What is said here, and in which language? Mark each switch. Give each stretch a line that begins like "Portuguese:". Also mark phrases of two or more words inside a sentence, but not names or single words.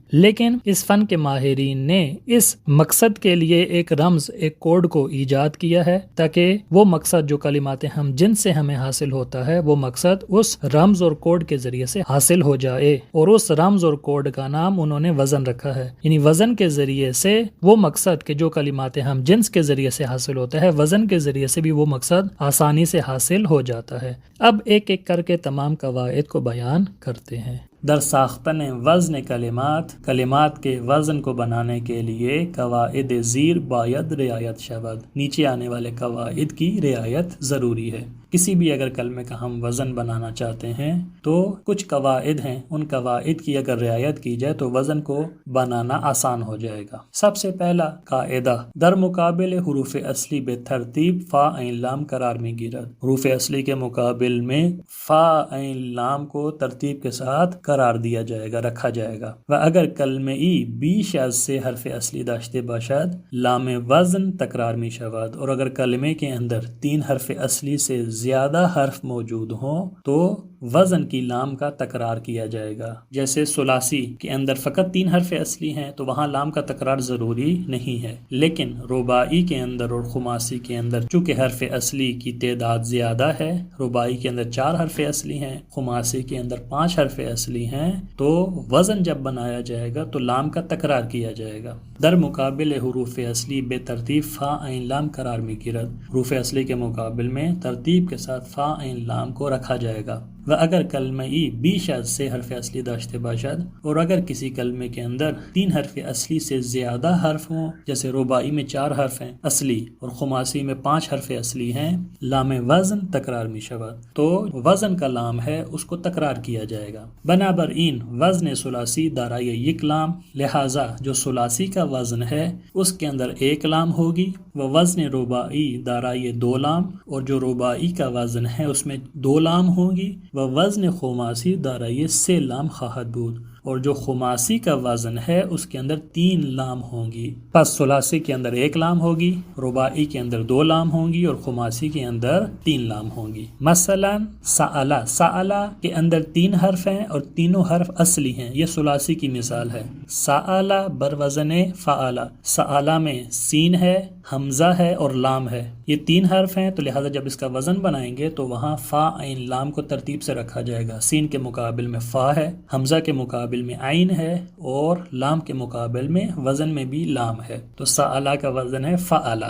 Urdu: لیکن اس فن کے ماہرین نے اس مقصد کے لیے ایک رمز، ایک کوڈ کو ایجاد کیا ہے تاکہ وہ مقصد جو کلمات ہم جنس سے ہمیں حاصل ہوتا ہے وہ مقصد اس رمز اور کوڈ کے ذریعے سے حاصل ہو جائے، اور اس رمز اور کوڈ کا نام انہوں نے وزن رکھا ہے۔ یعنی وزن کے ذریعے سے وہ مقصد کہ جو کلمات ہم جنس کے ذریعے سے حاصل ہوتا ہے وزن کے ذریعے سے بھی وہ مقصد آسانی سے حاصل ہو جاتا ہے۔ اب ایک ایک کر کے تمام قواعد کو بیان کرتے ہیں۔
Persian: در ساختن وزن
Urdu: کلمات کے وزن کو بنانے کے لیے
Persian: قواعد زیر باید رعایت شود،
Urdu: نیچے آنے والے قواعد کی رعایت ضروری ہے۔ کسی بھی اگر کلمے کا ہم وزن بنانا چاہتے ہیں تو کچھ قواعد ہیں، ان قواعد کی اگر رعایت کی جائے تو وزن کو بنانا آسان ہو جائے گا۔ سب سے پہلا قاعدہ،
Persian: در مقابل حروف اصلی بے ترتیب فا عین لام قرار میں گیرد۔
Urdu: حروف اصلی کے مقابل میں فا عین لام کو ترتیب کے ساتھ قرار دیا جائے گا، رکھا جائے گا۔
Persian: و اگر کلمه ای بیش از سے حرف اصلی داشته باشد لام وزن تکرار می شود،
Urdu: اور اگر کلمے کے اندر 3 حرف اصلی سے زیادہ حرف موجود ہوں تو وزن کی لام کا تکرار کیا جائے گا۔ جیسے ثلاثی کے اندر فقط 3 حرف اصلی ہیں تو وہاں لام کا تکرار ضروری نہیں ہے، لیکن رباعی کے اندر اور خماسی کے اندر چونکہ حرف اصلی کی تعداد زیادہ ہے، رباعی کے اندر 4 حرف اصلی ہیں، خماسی کے اندر 5 حرف اصلی ہیں، تو وزن جب بنایا جائے گا تو لام کا تکرار کیا جائے گا۔
Persian: در مقابل حروف اصلی بے ترتیب فا عین لام قرار میں گرد،
Urdu: حروف اصلی کے مقابل میں ترتیب کے ساتھ فا عین لام کو رکھا جائے گا۔
Persian: و اگر کلمہ ای بیش از 3 حرف اصلی داشته باشد،
Urdu: اور اگر کسی کلمے کے اندر 3 حرف اصلی سے زیادہ حرف ہوں، جیسے رباعی میں 4 حرف ہیں اصلی اور خماسی میں 5 حرف اصلی ہیں،
Persian: لام وزن تکرار می شود،
Urdu: تو وزن کا لام ہے اس کو تکرار کیا جائے گا۔
Persian: بنابراین وزن ثلاثی دارای یک لام،
Urdu: لہذا جو ثلاثی کا وزن ہے اس کے اندر 1 لام ہوگی،
Persian: و وزن رباعی دارای 2 لام،
Urdu: اور جو رباعی کا وزن ہے اس میں 2 لام ہوگی،
Persian: و وزن خماسی دارای 3 لام خواہد بود،
Urdu: اور جو خماسی کا وزن ہے اس کے اندر 3 لام ہوں گی۔ پس ثلاثی کے اندر 1 لام ہوگی، رباعی کے اندر 2 لام ہوں گی، اور خماسی کے اندر 3 لام ہوں گی۔ مثلا سألا، سألا کے اندر 3 حرف ہیں اور تینوں حرف اصلی ہیں، یہ ثلاثی کی مثال ہے۔ سألا بر وزن فعلا، سألا میں سین ہے، حمزہ ہے اور لام ہے، یہ 3 حرف ہیں، تو لہٰذا جب اس کا وزن بنائیں گے تو وہاں فا عین لام کو ترتیب سے رکھا جائے گا۔ سین کے مقابل میں فا ہے، حمزہ کے مقابل میں عین ہے، اور لام کے مقابل میں وزن میں بھی لام ہے، تو سألا کا وزن ہے فعلا۔